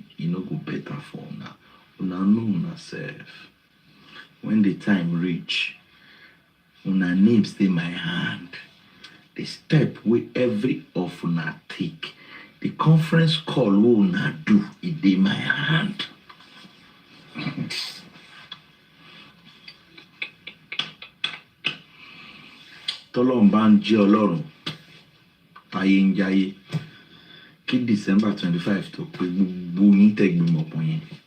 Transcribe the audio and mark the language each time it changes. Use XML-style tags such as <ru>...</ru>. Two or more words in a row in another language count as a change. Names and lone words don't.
<pcm>You no go better for una. Una know una self. When the time reach, una names dey my hand. The step wey every of una take, the conference call wey una do, e dey my hand.</pcm> <yo>Tọ́lọ́run bá ń jẹ́ Ọlọ́run, ayé ń jáyé. Kí December 25 tó pé gbogbo yín tẹ́ gbìmọ̀ pọ̀ yẹn.</yo>